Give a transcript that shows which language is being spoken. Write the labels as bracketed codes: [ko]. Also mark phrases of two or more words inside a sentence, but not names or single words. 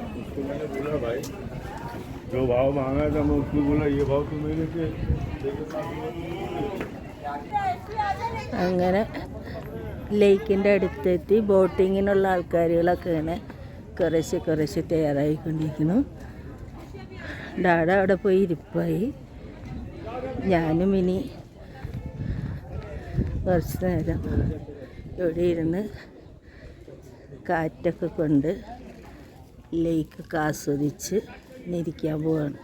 [hi] उसको मैंने बोला भाई जो भाव मांगा था मैं उसको बोला ये भाव तो मेरे से. [ml] അങ്ങനെ ലേക്കിൻ്റെ അടുത്തെത്തി. ബോട്ടിങ്ങിനുള്ള ആൾക്കാരുകളൊക്കെ ഇങ്ങനെ കുറേശ്ശെ തയ്യാറായിക്കൊണ്ടിരിക്കുന്നു. ഡാഡ അവിടെ പോയി ഇരിപ്പായി. ഞാനും ഇനി കുറച്ച് നേരം ഇവിടെ ഇരുന്ന് കാറ്റൊക്കെ കൊണ്ട് ലേക്കൊക്കെ ആസ്വദിച്ച് ഇരിക്കാൻ പോവാണ്.